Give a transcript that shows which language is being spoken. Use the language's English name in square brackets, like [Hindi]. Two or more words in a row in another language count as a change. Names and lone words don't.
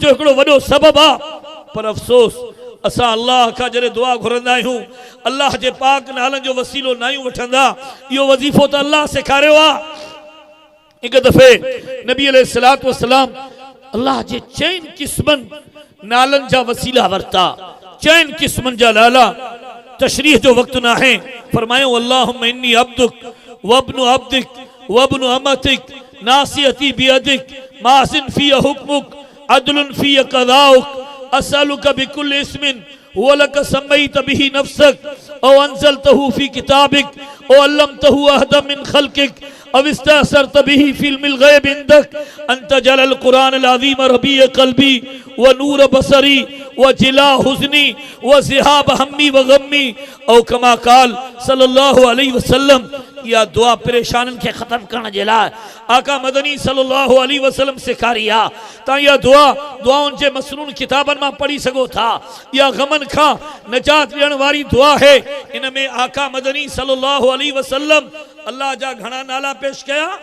[Sindhi] जो हिकिड़ो वॾो सबबु आहे पर अफ़सोस असां अल्लाह खां जॾहिं दुआ घुरंदा आहियूं अल्लाह जे पाक नालन जो वसीलो न आहियूं वठंदा इहो वज़ीफ़ो त अल्लाह सेखारियो आहे एक दफ़े नबी [Arabic] عليه الصلاة والسلام [Sindhi] अल्लाह जे चइनि क़िस्मनि नालन जा वसीला वरता चइनि क़िस्मनि जा नाला तशरीह जो वक़्तु न आहे फरमायो [Arabic] اللهم إني عبدك وابن عبدك وابن أمتك ناصيتي بيدك ماض في حكمك عدل في قضاؤك أسألك بكل اسم هو لك سميت به نفسك أو أنزلته في كتابك أو علمته أحدا من خلقك أو استأثرت به في علم الغيب عندك أن تجعل قرآن عظيم ربيع قلبي ونور بصري وجلاء حزني وذهاب همي وغمي أو كما قال صلى الله عليه وسلم [Sindhi] या दुआ परेशानन के खत्म करण जे लाइ आका मदनी [Arabic] صلى الله عليه وسلم [Sindhi] सेखारी आहे तव्हां इहा दुआउनि जे मसनून किताबनि मां पढ़ी सघो था इहा गमन खां नजात ॾियण वारी दुआ है इन में आका मदनी [Arabic] صلى الله عليه وسلم [Sindhi] अल्लाह जा घणा नाला पेश कया